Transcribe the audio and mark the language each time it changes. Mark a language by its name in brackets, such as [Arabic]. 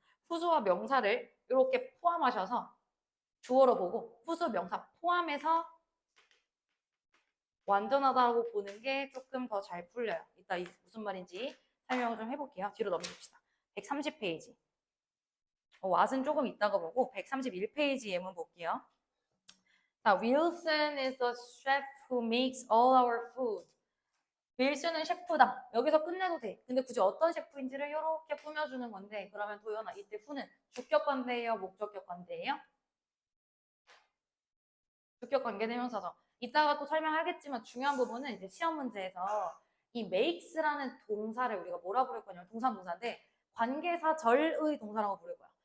[Korean] whose와 명사를 이렇게 포함하셔서 주어로 보고 whose 명사 포함해서 완전하다고 보는 게 조금 더 잘 풀려요. 이따 무슨 말인지 설명을 좀 해볼게요. 뒤로 넘깁시다. 130페이지. 왓은 조금 이따가 보고 131페이지 예문 볼게요. [English] 자, Wilson is the chef who makes all our food. [Korean] 윌슨은 셰프다. 여기서 끝내도 돼. 근데 굳이 어떤 셰프인지를 이렇게 꾸며주는 건데 그러면 도연아 이때 후는 주격 관계예요? 목적격 관계예요? 주격 관계대명사죠. 이따가 또 설명하겠지만 중요한 부분은 이제 시험 문제에서 이 makes라는 동사를 우리가 뭐라 부를 거냐면 동사인데 관계사절의 동사라고 부를 거야.